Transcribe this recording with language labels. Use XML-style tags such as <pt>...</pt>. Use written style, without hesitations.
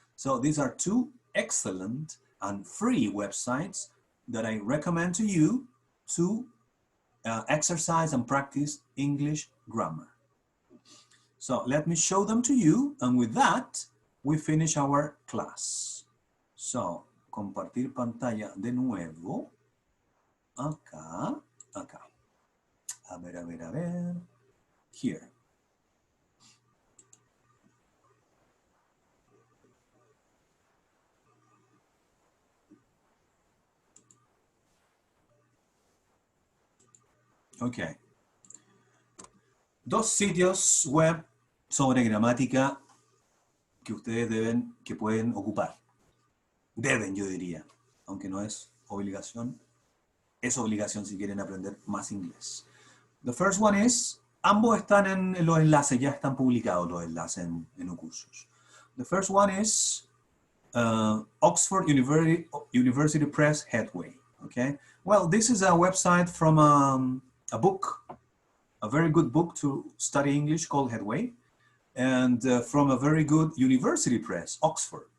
<en>So these are two excellent and free websites that I recommend to you to exercise and practice English grammar. So let me show them to you, and with that, we finish our class.</en> <es>So, compartir pantalla de nuevo. Acá. A ver.</es> <en>Here. Ok.</en> <es>Dos sitios web sobre gramática que ustedes que pueden ocupar. Deben, yo diría, aunque no es obligación. Es obligación si quieren aprender más inglés.</es> <en>The first one is,</en> <es>ambos están en los enlaces, ya están publicados los enlaces en Ocursos.</es> <en>The first one is Oxford University Press Headway. Okay. Well, this is a website from a book, a very good book to study English called Headway, and from a very good university press, Oxford.</en>